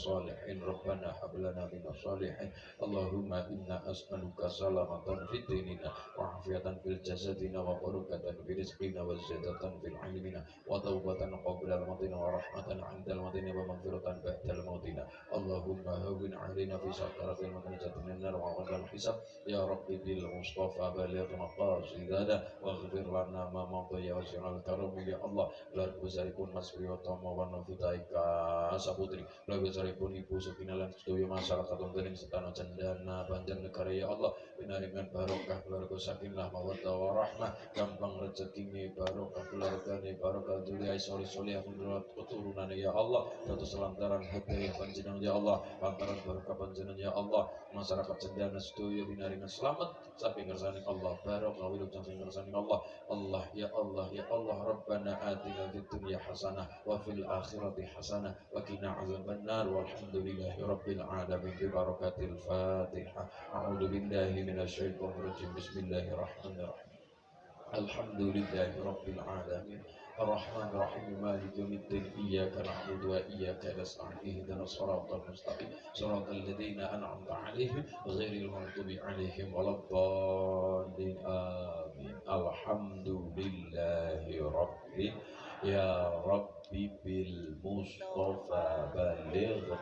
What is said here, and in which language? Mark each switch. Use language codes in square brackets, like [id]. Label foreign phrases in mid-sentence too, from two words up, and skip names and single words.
[ar] صالحين ربنا هب لنا من والصالحين اللهم إنا أسألك سلامة في ديننا وعافية في جسدنا وبركة في رزقنا وزيادة في علمنا وتوبة قبل الموتنا ورحمة عند الموتنا ومغفرة بعد الموتنا اللهم هون علينا في سكرات الموت ونجاة من النار وعذاب الحساب يا ربي بالمصطفى بلغ مقاصدنا واغفر لنا ما مضى يا واسع الكرم يا الله [jv] lan besaripun Mas Priyotomo Wanovitaika Saputri lan besaripun Ibu Sukina lan sedaya masyarakat wonten ing Setana Cendana Banjarnegara [ar] يا الله [jv] pinaringan barokah keluarga [ar] سكينة مودة ورحمة [jv] gampang rezekine barokah keluargane barokah dunia soleh-soleh keturunane [ar] يا الله [jv] dados lantaran hidayah panjenengan [ar] يا الله [jv] lantaran barokah panjenengan [ar] يا الله [jv] masyarakat Cendana sedaya pinaringan selamat saking ngersani Allah barokah wilujeng saking ngersani Allah [ar] الله يا الله يا الله ربنا آتنا في الدنيا حسنة وفي الآخرة حسنة وقنا عذاب النار والحمد لله رب العالمين ببركة الفاتحة أعوذ بالله من الشيطان الرجيم بسم الله الرحمن الرحيم الحمد لله رب العالمين الرحمن الرحيم مالك يوم الدين إياك نعبد وإياك نستعين اهدنا الصراط المستقيم صراط الذين أنعمت عليهم غير المغضوب عليهم ولا الضالين آمين الحمد لله رب يا ربي بالمصطفى بلغ